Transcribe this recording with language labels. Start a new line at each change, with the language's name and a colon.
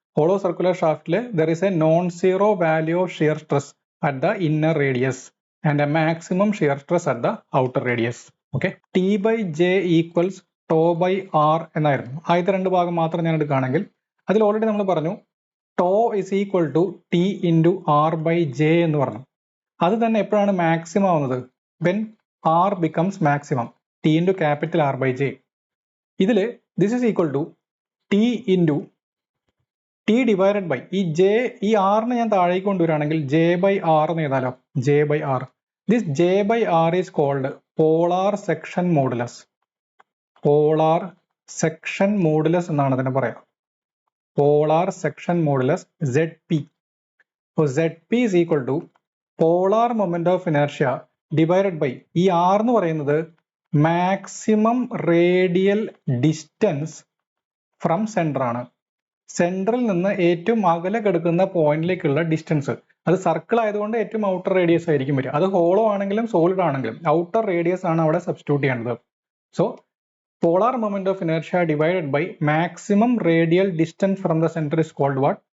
English: Hollow circular shaft there is a non-zero value of shear stress at the inner radius and a maximum shear stress at the outer radius. Okay, T by J equals tau by R
Malayalam: എന്നായിരുന്നു. ആദ്യത്തെ രണ്ട് ഭാഗം മാത്രം ഞാൻ എടുക്കുകയാണെങ്കിൽ അതിൽ already നമ്മൾ പറഞ്ഞു
English: tau is equal to T into R by J
Malayalam: എന്ന് പറഞ്ഞു. അത് തന്നെ എപ്പോഴാണ് മാക്സിമം ആവുന്നത്?
English: when R becomes maximum, T into capital R by J. ഇതിൽ this is equal to T into T divided by ഈ J,
Malayalam: ഈ R നെ ഞാൻ താഴേക്ക് കൊണ്ടുവരികയാണെങ്കിൽ
English: J by R
Malayalam: എന്ന് എഴുതാലോ,
English: J by R. This J by R is called polar section modulus.
Malayalam: Polar section modulus എന്നാണ് അതിനെ പറയാം.
English: Polar section modulus ZP. So ZP is equal to polar moment of inertia divided by
Malayalam: ഈ R എന്ന് പറയുന്നത്
English: maximum radial distance from centre ആണ്.
Malayalam: സെന്ററിൽ നിന്ന് ഏറ്റവും അകലെ കിടക്കുന്ന പോയിന്റിലേക്കുള്ള ഡിസ്റ്റൻസ്, അത് സർക്കിൾ ആയതുകൊണ്ട് ഏറ്റവും ഔട്ടർ റേഡിയസ് ആയിരിക്കും വരിക. അത് ഹോളോ ആണെങ്കിലും സോളിഡ് ആണെങ്കിലും ഔട്ടർ റേഡിയസ് ആണ് അവിടെ സബ്സ്റ്റിറ്റ്യൂട്ട് ചെയ്യേണ്ടത്.
English: So polar moment of inertia divided by maximum radial distance from the centre is called what?